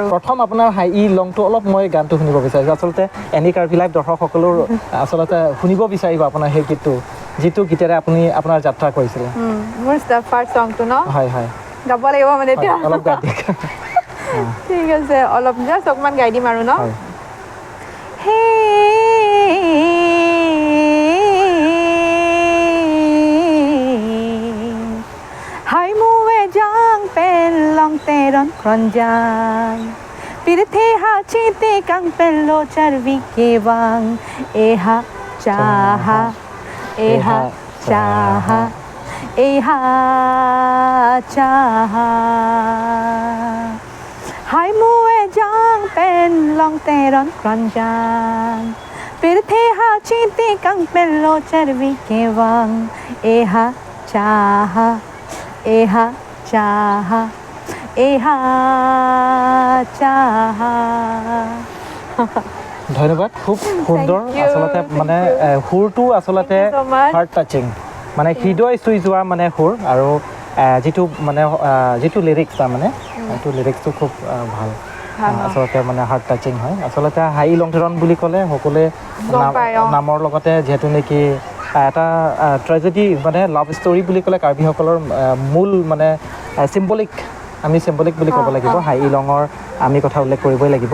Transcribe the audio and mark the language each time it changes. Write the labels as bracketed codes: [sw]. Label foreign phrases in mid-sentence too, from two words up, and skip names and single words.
[as] প্ৰথম আপোনাৰ হাই ই লংটো অলপ মই গানটো শুনিব বিচাৰিছোঁ আচলতে এনি কাৰ্বি লাইভ দৰ্শকসকলৰ আচলতে শুনিব বিচাৰিব আপোনাৰ সেই গীতটো যিটো গীতেৰে আপুনি আপোনাৰ যাত্ৰা কৰিছিলে মোৰ [en] first song [as] ন হয় হয় গাব লাগিব মানে এতিয়া অলপ গাই দিয়ক ঠিক আছে অলপ জাষ্ট অকণমান গাই দিম আৰু ন হে [mjw] hai muwe jang pen long te ron kron jang pirthe ha chite kang pen lo charvi ke wang eha chaha eha chaha eha chaha hai muwe jang pen long te ron kron jang pirthe ha chite kang pen lo charvi ke wang eha chaha eha chaha eha chaha [as] ধন্যবাদ খুব সুন্দৰ আচলতে মানে সুৰটো আচলতে [en] heart touching [as] মানে হৃদয় চুই যোৱা মানে সুৰ আৰু যিটো লিৰিক্স তাৰমানে সেইটো লিৰিক্সটো খুব ভাল আচলতে মানে [en] heart touching [as] হয় আচলতে হাই লংটেৰন বুলি ক'লে সকলোৱে নামৰ লগতে যিহেতু নেকি এটা ট্ৰেজেডি মানে [en] love story [as] বুলি ক'লে কাৰ্বিসকলৰ মূল মানে চিম্বলিক বুলি ক'ব লাগিব হাই লঙৰ আমি কথা উল্লেখ কৰিবই লাগিব